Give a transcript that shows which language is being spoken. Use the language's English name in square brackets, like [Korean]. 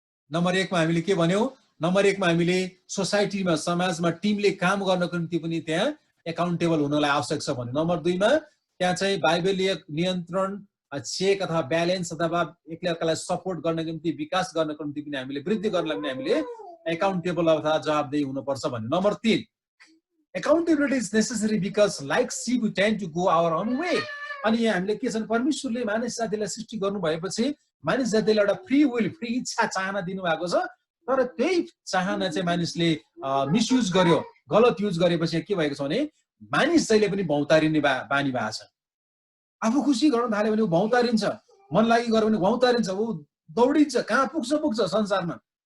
[Nepali] Number 1 मा हामीले के भन्यौं? नम्बर 1 मा हामीले सोसाइटीमा, समाजमा टिमले काम गर्नको निम्ति पनि त्यहाँ एकाउन्टेबल हुनलाई आवश्यक छ भन्यो। नम्बर 2 मा त्यहाँ चाहिँ बाइबलीय नियन्त्रण, चेक अथवा ब्यालेन्स अथवा एकले अर्कालाई सपोर्ट गर्नको निम्ति, विकास गर्नको निम्ति पनि हामीले, वृद्धि गर्नलाई पनि हामीले एकाउन्टेबल अथवा जवाबदेही हुनुपर्छ भन्यो। [English] Number 3 accountability is necessary because like sheep we tend to go our own way. [Nepali] अनि यहाँ हामीले के छ? परमेश्वरले मानिस जातिलाई सृष्टि गर्नु भएपछि मानिस जातिलाई एउटा फ्री विल, फ्री इच्छा, चाहना दिनुभएको छ। तर त्यही चाहना चाहिँ मानिसले मिसयुज गर्यो, गलत युज गरेपछि के भएको छ भने मानिस जहिले पनि भौतारिने बानी भएको छ। आफू खुसी गर्न थाल्यो भने ऊ भौतारिन्छ, मन लागि गर्यो भने भौतारिन्छ, ऊ दौडिन्छ, कहाँ पुग्छ संसारमा।